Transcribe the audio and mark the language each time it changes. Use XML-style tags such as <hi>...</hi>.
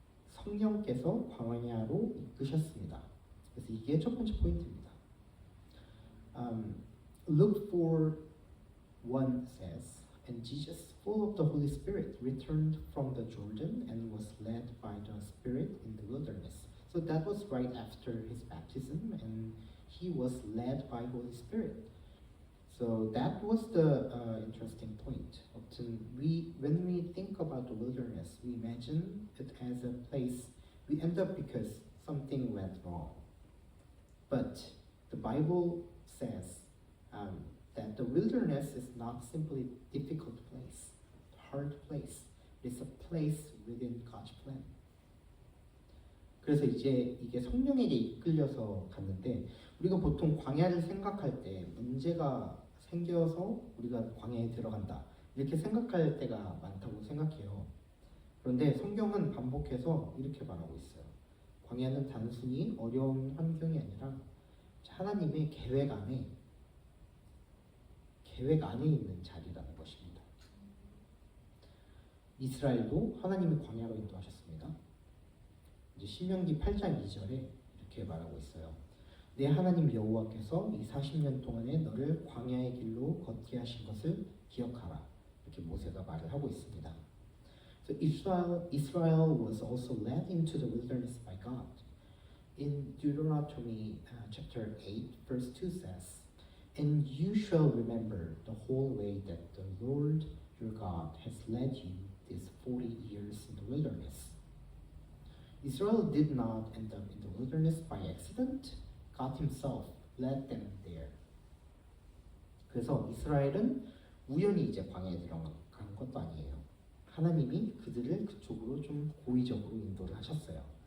<ko>성령께서 광야로 이끄셨습니다. 그래서 이게 첫 번째 포인트입니다.</ko> <en>Luke 4:1 says, and Jesus, full of the Holy Spirit, returned from the Jordan and was led by the Spirit in the wilderness. So that was right after his baptism, and he was led by Holy Spirit. So that was the interesting point. Often when we think about the wilderness, we imagine it as a place we end up because something went wrong. But the Bible says that the wilderness is not simply a difficult place, a hard place. It's a place within God's plan.</en> <ko>그래서 이제 이게 성령에게 이끌려서 갔는데 우리가 보통 광야를 생각할 때 문제가 생겨서 우리가 광야에 들어간다 이렇게 생각할 때가 많다고 생각해요. 그런데 성경은 반복해서 이렇게 말하고 있어요. 광야는 단순히 어려운 환경이 아니라 하나님의 계획 안에 계획 안에 있는 자리라는 것입니다. 이스라엘도 하나님이 광야로 인도하셨습니다. 이제 신명기 8장 2절에 이렇게 말하고 있어요. 내 하나님 여호와께서 이 40년 동안에 너를 광야의 길로 걷게 하신 것을 기억하라. 이렇게 모세가 말을 하고 있습니다.</ko> <en>So Israel was also led into the wilderness by God. In Deuteronomy chapter 8 verse 2 says, "And you shall remember the whole way that the Lord your God has led you these 40 years in the wilderness." Israel did not end up in the wilderness by accident. God Himself led them there.</en> <ko>그래서 이스라엘은 우연히 이제 광야에 들어간 것도 아니에요. 하나님이 그들을 그쪽으로 좀 고의적으로 인도를 하셨어요.</ko>